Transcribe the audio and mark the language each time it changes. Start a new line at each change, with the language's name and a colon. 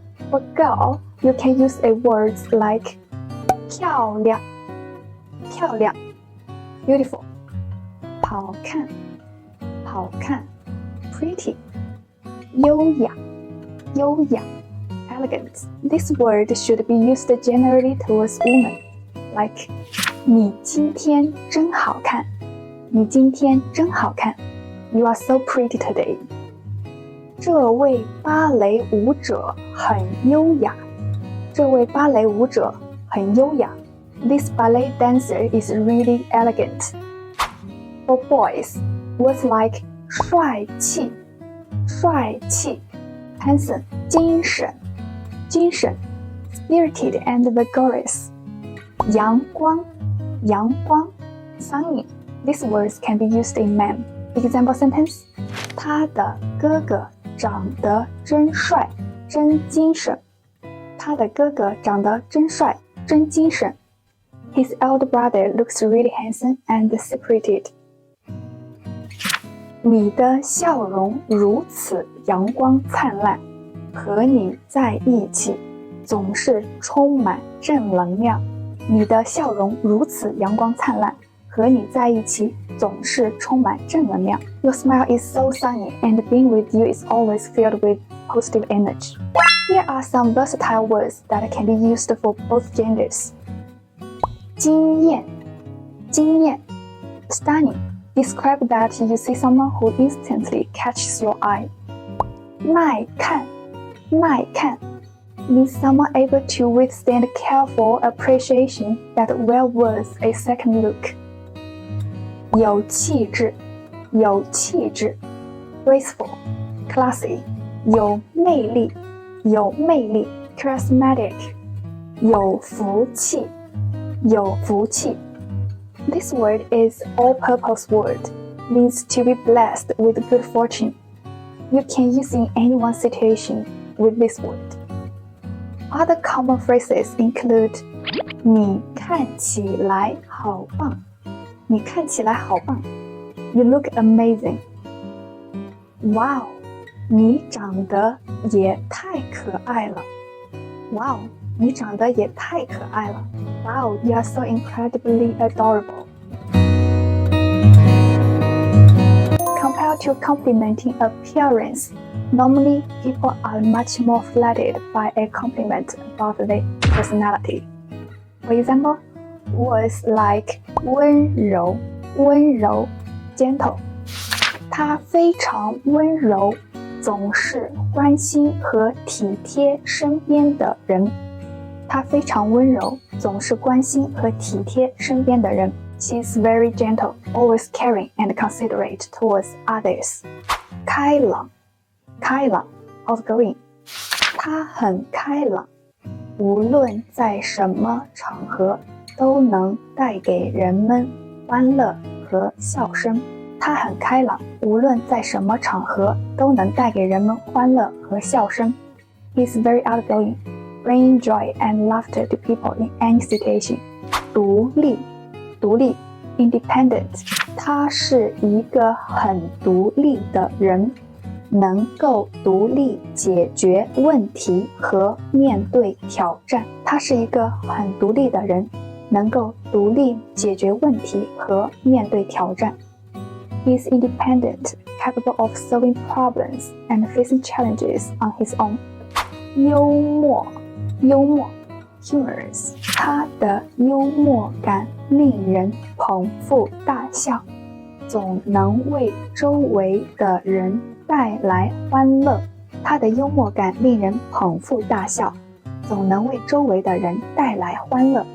English: For girl, you can use a words like 漂亮, 漂亮, beautiful, 好看, 好看, pretty, 优雅, 优雅, elegant. This word should be used generally towards women, like
Chinese: 你今天真好看, 你今天真好看,
English: You are so pretty today.
Chinese: 这位芭蕾舞者很优雅，这位芭蕾舞者很优雅。
English: This ballet dancer is really elegant. For boys, words like 帅气，帅气 handsome, 精神，精神 spirited and vigorous. 阳光，阳光 sunny. These words can be used in men. Example sentence:
Chinese: 他的哥哥长得真帅，真精神。他的哥哥长得真帅，真精神。
English: His elder brother looks really handsome and spirited.
Chinese: 你的笑容如此阳光灿烂，和你在一起总是充满正能量。你的笑容如此阳光灿烂，和你在一起总是充满正能量。
English: Your smile is so sunny, and being with you is always filled with positive energy. Here are some versatile words that can be used for both genders.
Chinese: 惊艳，惊艳 stunning.
English: Describe that you see someone who instantly catches your eye. 耐看，耐看 means someone able to withstand careful appreciation that well worth a second look.
Chinese: 有气质，有气质 graceful, classy. 有魅力，有魅力 charismatic.
English: 有福气，有福气 This word is all-purpose word, means to be blessed with good fortune. You can use in anyone's situation with this word. Other common phrases include
Chinese: 你看起来好棒，你看起来好棒
English: You look amazing.
Chinese: Wow, 你长得也太可爱了 Wow, 你长得也太可爱了
English: Wow, you are so incredibly adorable. Compared to complimenting appearance, normally people are much more flattered by a compliment about their personality. For example, words like 温柔，温柔 gentle.
Chinese: 他非常温柔，总是关心和体贴身边的人。他非常温柔，总是关心和体贴身边的人。
English: She is very gentle, always caring and considerate towards others.
Chinese: 开朗，开朗 outgoing. 他很开朗，无论在什么场合都能带给人们欢乐和笑声。他很开朗，无论在什么场合都能带给人们欢乐和笑声。
English: He is very outgoing, bringing joy and laughter to people in any situation.
Chinese: 独立，独立 independent. 他是一个很独立的人，能够独立解决问题和面对挑战。他是一个很独立的人，能够独立解决问题和面对挑战。
English: He is independent, capable of solving problems and facing challenges on his own.
Chinese: 幽默，幽默 humorous， 他的幽默感令人捧腹大笑，总能为周围的人带来欢乐。他的幽默感令人捧腹大笑，总能为周围的人带来欢乐。